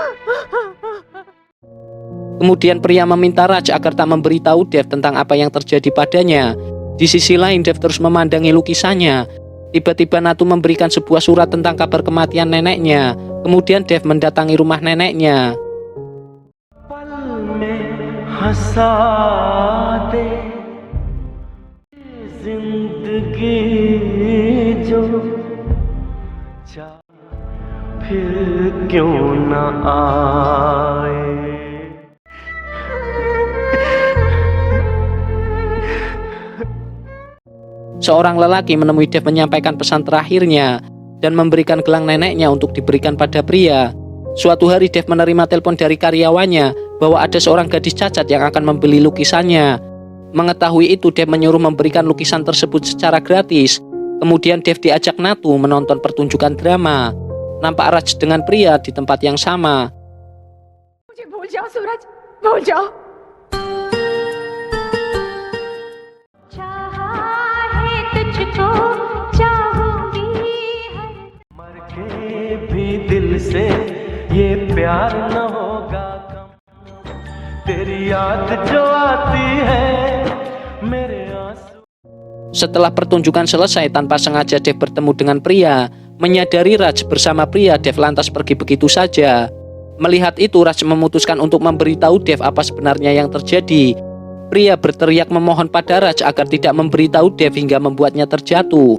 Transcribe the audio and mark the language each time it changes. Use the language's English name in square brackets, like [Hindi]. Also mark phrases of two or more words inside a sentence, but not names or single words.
[Indonesian] Kemudian pria meminta Raj agar tak memberitahu Dev tentang apa yang terjadi padanya. Di sisi lain, Dev terus memandangi lukisannya. Tiba-tiba Natu memberikan sebuah surat tentang kabar kematian neneknya. Kemudian Dev mendatangi rumah neneknya. [Hindi] हंसा दे जिंदगी जो जा फिर क्यों न आए [Indonesian] Seorang lelaki menemui Dev menyampaikan pesan terakhirnya dan memberikan gelang neneknya untuk diberikan pada pria. Suatu hari Dev menerima telepon dari karyawannya bahwa ada seorang gadis cacat yang akan membeli lukisannya. Mengetahui itu, Dev menyuruh memberikan lukisan tersebut secara gratis. Kemudian Dev diajak Natu menonton pertunjukan drama. Nampak Raj dengan pria di tempat yang sama. [Hindi] मुझे भूल जाओ सूरज, भूल जाओ। मर के भी दिल से ये प्यार न होगा कम तेरी याद जो आती है मेरे आंसू। [Indonesian] Setelah pertunjukan selesai, tanpa sengaja Dev bertemu dengan pria. Menyadari Raj bersama pria, Dev lantas pergi begitu saja. Melihat itu, Raj memutuskan untuk memberitahu Dev apa sebenarnya yang terjadi. Pria berteriak memohon pada Raj agar tidak memberitahu Dev hingga membuatnya terjatuh.